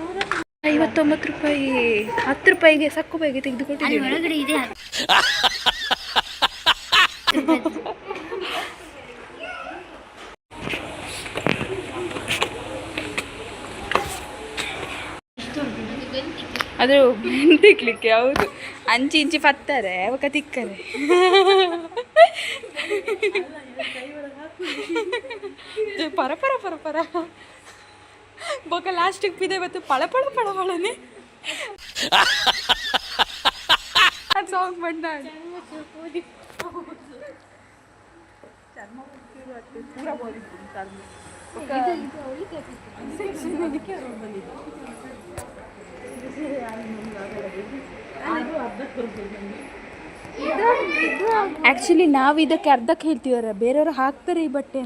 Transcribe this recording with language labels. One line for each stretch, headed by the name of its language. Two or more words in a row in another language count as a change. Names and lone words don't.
Kannada: 59 ರೂಪಾಯಿ. 10 ರೂಪಾಯಿಗೆ ಸಕ್ಕು ಬಾಯಿಗೆ ತೆಗೆದುಕೊಟ್ಟಿದ್ದೀವಿ. ಅದು ತಿಕ್ಲಿಕ್ಕೆ ಹೌದು.
Tulu: ಇಂಚಿ ಪತ್ತಾರೆ ಅವಕ್ಕ ತಿಕ್ಕರೆ ಪರ ಪರ ಪರ ಪರ ಬೊಕ ಲಾಸ್ಟಿಗೆ ಪಿದೆ ಮತ್ತು ಪಳ ಪಳ ಪಳ ಪಳನೆ ಅದು ಸಾಂಗ್ ಬಂದ
Kannada: ಪೂರ ಆ್ಯಕ್ಚುಲಿ ನಾವು ಇದಕ್ಕೆ ಅರ್ಧಕ್ಕೆ ಹೇಳ್ತೀವರ, ಬೇರೆಯವರು ಹಾಕ್ತಾರೆ ಈ ಬಟ್ಟೆನ.